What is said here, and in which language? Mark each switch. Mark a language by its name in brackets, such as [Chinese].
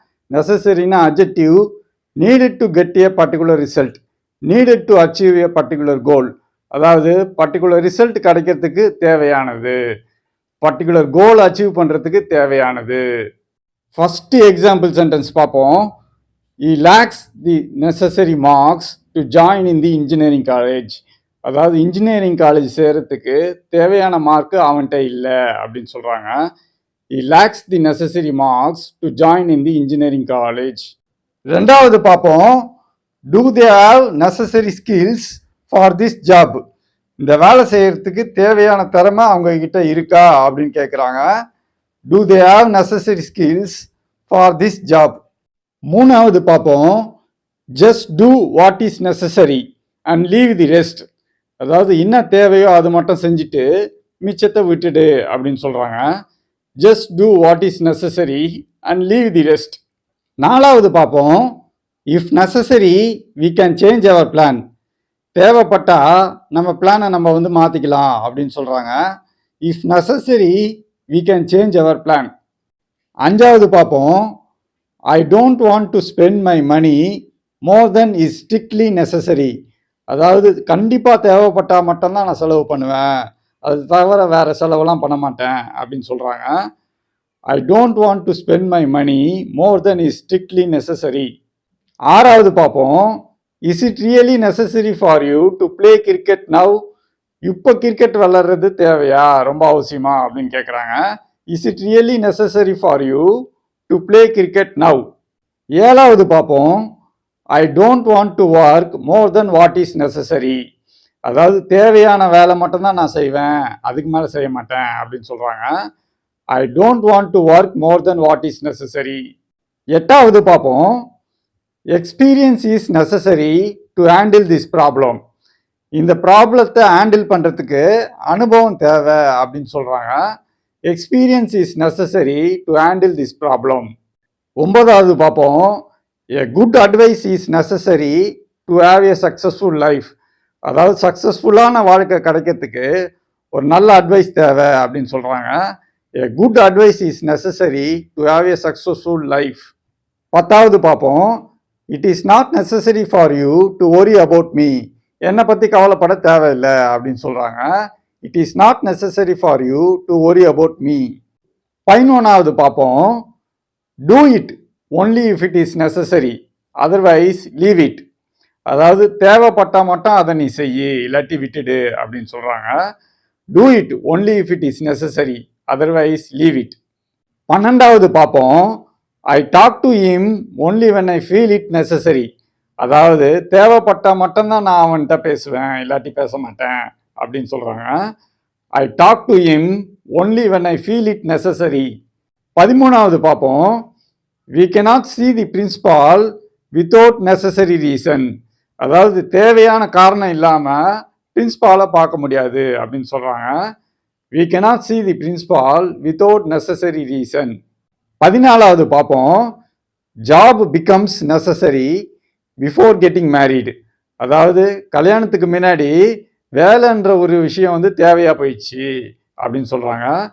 [English] நெசசரினா adjective, needed to get a particular result, needed to achieve a particular goal. [Tamil] அதாவது particular result கிடைக்கிறதுக்கு தேவையானது, particular goal achieve பண்ணுறதுக்கு தேவையானது. First example sentence பார்ப்போம். [English] He lacks the necessary marks to join in the engineering college. [Tamil] அதாவது engineering college சேர்றதுக்கு தேவையான mark அவன்கிட்ட இல்லை அப்படின்னு சொல்கிறாங்க. [English] He lacks the necessary marks to join in the engineering college. [Tamil] ரெண்டாவது பார்ப்போம். [English] Do they have necessary skills for this job? [Tamil] இந்த வேலை செய்யறதுக்கு தேவையான திறமை அவங்க கிட்ட இருக்கா அப்படின்னு கேட்குறாங்க. [English] Do they have necessary skills for this job? [Tamil] மூணாவது பார்ப்போம். [English] Just do what is necessary and leave the rest. [Tamil] அதாவது என்ன தேவையோ அது மட்டும் செஞ்சுட்டு மிச்சத்தை விட்டுடு அப்படின்னு சொல்றாங்க. [English] Just do what is necessary and leave the rest. [Tamil] நாலாவது பார்ப்போம். [English] If necessary we can change our plan. [Tamil] தேவைப்பட்டா நம்ம பிளானை நம்ம மாத்திக்கலாம் அப்படின்னு சொல்றாங்க. [English] If necessary we can change our plan. [Tamil] அஞ்சாவது பார்ப்போம். [English] I don't want to spend my money more than is strictly necessary. [Tamil] அதாவது கண்டிப்பாக தேவைப்பட்டால் மட்டும்தான் நான் செலவு பண்ணுவேன், அது தவிர வேறு செலவெல்லாம் பண்ண மாட்டேன் அப்படின்னு சொல்கிறாங்க. [English] I don't want to spend my money more than is strictly necessary. [Tamil] ஆறாவது பார்ப்போம். [English] Is it really necessary for you to play cricket now? [Tamil] இப்போ கிரிக்கெட் விளையாடுறது தேவையா, ரொம்ப அவசியமா அப்படின்னு கேட்குறாங்க. [English] Is it really necessary for you to play cricket now? [Tamil] ஏழாவது பார்ப்போம். [English] I don't want to work more than what is necessary. [Tamil] அதாவது தேவையான வேலை மட்டும்தான் நான் செய்வேன், அதுக்கு மேலே செய்ய மாட்டேன் அப்படின்னு சொல்கிறாங்க. [English] I don't want to work more than what is necessary. [Tamil] எட்டாவது பார்ப்போம். [English] Experience is necessary to handle this problem. [Tamil] இந்த ப்ராப்ளத்தை ஹேண்டில் பண்ணுறதுக்கு அனுபவம் தேவை அப்படின்னு சொல்கிறாங்க. [English] Experience is necessary to handle this problem. [Tamil] ஒன்பதாவது பார்ப்போம். [English] A good advice is necessary to have a successful life. [Tamil] அதாவது சக்ஸஸ்ஃபுல்லான வாழ்க்கை கிடைக்கிறதுக்கு ஒரு நல்ல அட்வைஸ் தேவை அப்படின்னு சொல்கிறாங்க. [English] A good advice is necessary to have a successful life. [Tamil] பத்தாவது பார்ப்போம். [English] It is not necessary for you to worry about me. [Tamil] என்னை பற்றி கவலைப்பட தேவையில்லை அப்படின்னு சொல்கிறாங்க. [English] It is not necessary for you to worry about me. [Tamil] 11வது பார்ப்போம். [English] Do it only if it is necessary, otherwise leave it. [Tamil] அதாவது தேவைப்பட்டால் மட்டும் அதை நீ செய்யி, இல்லாட்டி விட்டுடு அப்படின்னு சொல்கிறாங்க. [English] Do it only if it is necessary, otherwise leave it. [Tamil] 12வது பார்ப்போம். [English] I talk to him only when I feel it necessary. [Tamil] அதாவது தேவைப்பட்டால் மட்டும்தான் நான் அவன்கிட்ட பேசுவேன், இல்லாட்டி பேச மாட்டேன் அப்படின்னு சொல்கிறாங்க. [English] I talk to him only when I feel it necessary. [Tamil] 13வது பார்ப்போம். [English] We cannot see the principal without necessary reason. [Tamil] அதாவது தேவையான காரணம் இல்லாமல் பிரின்சிபாலை பார்க்க முடியாது அப்படின்னு சொல்கிறாங்க. [English] We cannot see the principal without necessary reason. [Tamil] 14வது பார்ப்போம். [English] Job becomes necessary before getting married. [Tamil] அதாவது கல்யாணத்துக்கு முன்னாடி வேலைன்ற ஒரு விஷயம் தேவையாக போயிடுச்சு அப்படின்னு சொல்கிறாங்க.